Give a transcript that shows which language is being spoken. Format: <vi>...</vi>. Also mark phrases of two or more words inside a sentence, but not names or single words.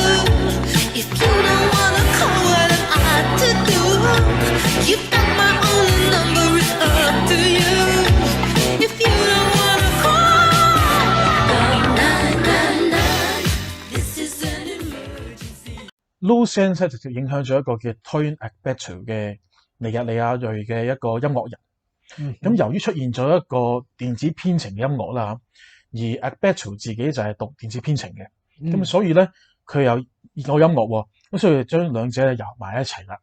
<en>If you don't wanna call, what am I to do? You got my only number, it's up to you. If you don't wanna call, 999, this is an emergency.</en> <yue>Loose Ends 直接影響咗一個叫 Toyin Agbetu 嘅尼日利亞裔嘅一個音樂人。咁由於出現咗一個電子編程嘅音樂啦，而 Agbetu 自己就係讀電子編程嘅，咁所以咧佢又熱愛音樂喎，咁所以將兩者咧揉埋一齊啦。</yue>